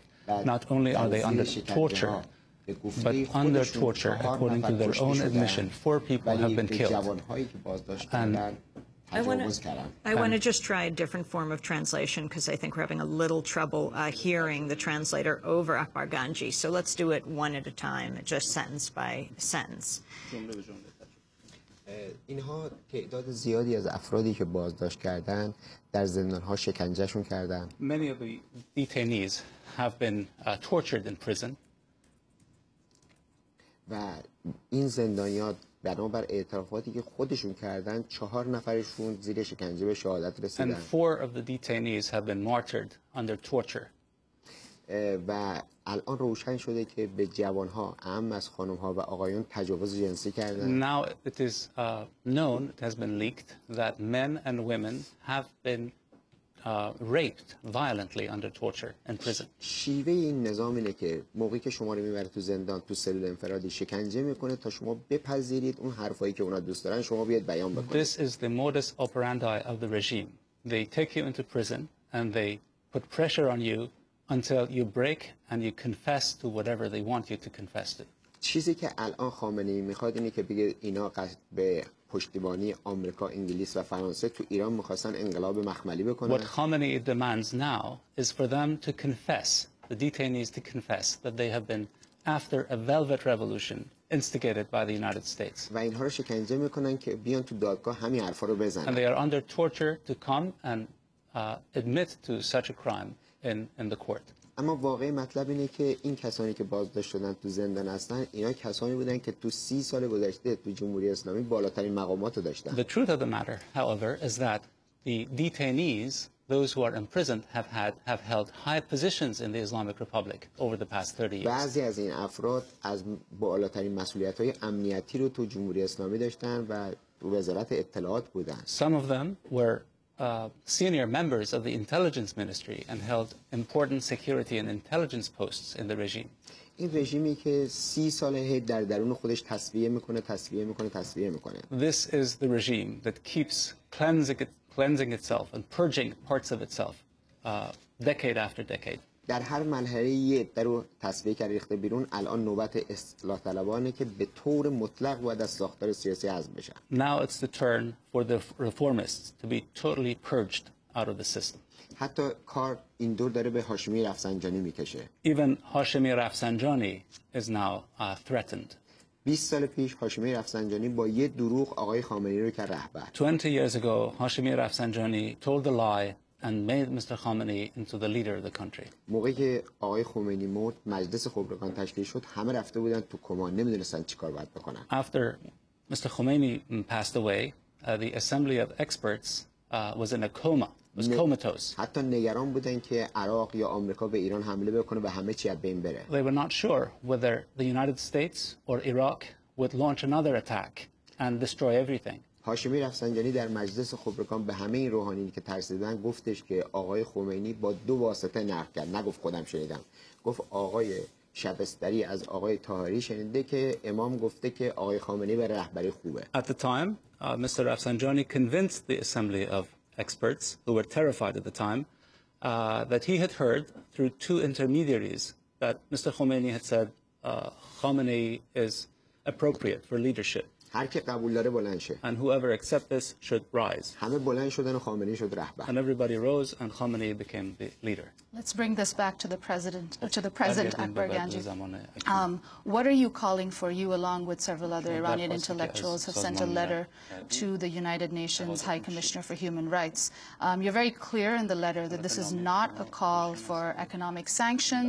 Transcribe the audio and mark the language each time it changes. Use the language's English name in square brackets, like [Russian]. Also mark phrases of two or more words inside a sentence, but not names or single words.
[English] Not only are they under torture, but under torture, according to their own admission, 4 people have been killed. And I want to just try a different form of translation because I think we're having a little trouble hearing the translator over Akbar Ganji. So let's do it one at a time, just sentence by sentence. [Persian] اینها تعداد زیادی از افرادی که بازداشت کردن در زندان‌ها شکنجهشون کردن. [English] Many of the detainees have been tortured in prison. [Persian] و این زندانیان بنابر اعترافاتی که خودشون کردن 4 نفرشون زیر شکنجه به شهادت رسیدن. [English] And 4 of the detainees have been martyred under torture. [Persian] و الان روشن شده که به جوانها اهم از خانم‌ها و آقایون تجاوز جنسی کردن. [English] Now it is known, it has been leaked, that men and women have been raped violently under torture in prison. [Persian] شیوه این نظام اینه که موقعی که شما رو میبره تو زندان تو سلول انفرادی شکنجه میکنه تا شما بپذیرید اون حرفایی که اونا دوست دارن شما بیاد بیان بکنید. [English] This is the modus operandi of the regime. They take you into prison and they put pressure on you until you break and you confess to whatever they want you to confess to. [Persian] چیزی که الان خامنه‌ای میخواد اینه که بگه اینا به پشتیبانی آمریکا، انگلیس و فرانسه تو ایران میخواستن انقلاب مخملی بکنن. [English] What Khamenei demands now is for them to confess, the detainees to confess that they have been after a velvet revolution instigated by the United States. [Persian] و اینها رو شکنجه میکنن که بیان تو دادگاه همین حرفا رو بزنن. [English] And they are under torture to come and admit to such a crime in the court. [Persian] اما واقعی مطلب اینه که این کسانی که بازداشت شدن تو زندان هستن اینا کسانی بودن که تو 30 سال گذشته تو جمهوری اسلامی بالاترین مقامات رو داشتن. [English] The truth of the matter, however, is that the detainees, those who are imprisoned, have held high positions in the Islamic Republic over the past 30 years. [Persian] بعضی از این افراد از بالاترین مسئولیت‌های امنیتی رو تو جمهوری اسلامی داشتن و تو وزارت اطلاعات بودن. [English] Some of them were senior members of the intelligence ministry and held important security and intelligence posts in the regime. [Persian] این رژیمی که 30 ساله در درون خودش تصفیه میکنه. [English] This is the regime that keeps cleansing itself and purging parts of itself decade after decade. [Persian] در هر مرحله یه عده رو تصفیه کرده ریخته بیرون. الان نوبت اصلاح طلبانه که به طور مطلق باید از ساختار سیاسی حذف بشن. [English] Now it's the turn for the reformists to be totally purged out of the system. [Persian] حتی کار این دور داره به هاشمی رفسنجانی میکشه. [English] Even Hashemi Rafsanjani is now threatened. [Persian] 20 سال پیش هاشمی رفسنجانی با یه دروغ آقای خامنه‌ای رو کرد رهبر. [English] 20 years ago, Hashemi Rafsanjani told a lie and made Mr. Khamenei into the leader of the country. [Persian] موقعی که آقای خمینی مرد مجلس خبرگان تشکیل شد همه رفته بودن تو کما نمیدونستن چیکار باید بکنن. [English] After Mr. Khomeini passed away, the assembly of experts was in a coma, was comatose. [Persian] حتی نگران بودن که عراق یا آمریکا به ایران حمله بکنه و همه چی از بین بره. [English] They were not sure whether the United States or Iraq would launch another attack and destroy everything. [Persian] هاشمی رفسنجانی در مجلس خبرگان به همه این روحانیون که ترسیدن گفتش که آقای خمینی با 2 واسطه نقل کرد. نگفت خودم شنیدم. گفت آقای شبستری از آقای طاهری شنیده که امام گفته که آقای خامنه‌ای به رهبری خوبه. [English] At the time, Mr. Rafsanjani convinced the assembly of experts who were terrified at the time that he had heard through 2 intermediaries that Mr. Khomeini had said Khamenei is appropriate for leadership. [Persian] هر کی قبول داره بلند شه. [English] And whoever accepts this should rise. [Persian] همه بلند شدن و خامنه‌ای شد رهبر. [English] And everybody rose and Khamenei became the leader. Let's bring this back to the present Akbar Ganji. What are you calling for? You, along with several other Iranian intellectuals, have sent a letter to the United Nations High Commissioner for Human Rights. You're very clear in the letter that this is not a call for economic sanctions.